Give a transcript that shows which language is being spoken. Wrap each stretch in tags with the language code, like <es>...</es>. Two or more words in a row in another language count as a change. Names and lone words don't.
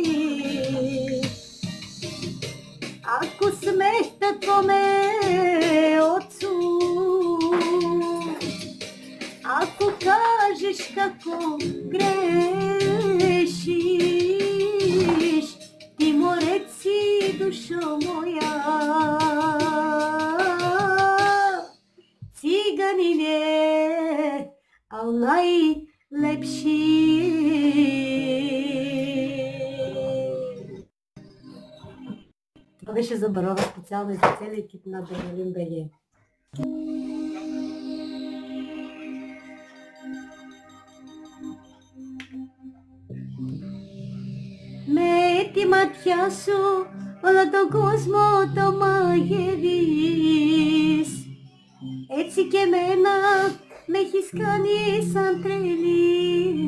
<sr>Ako smeta tvome ocu, ako kažeš kako grešiš, ti mu reci, dušo moja, ciganin je, al najlepši.</sr> <bg>Това беше за Барова специално и за целия екип на Адреналин БГ.</bg> <el>Με τη ματιά σου όλο τον κόσμο το μαγεύεις. Έτσι και εμένα με έχεις κάνει σαν τρελή.</el>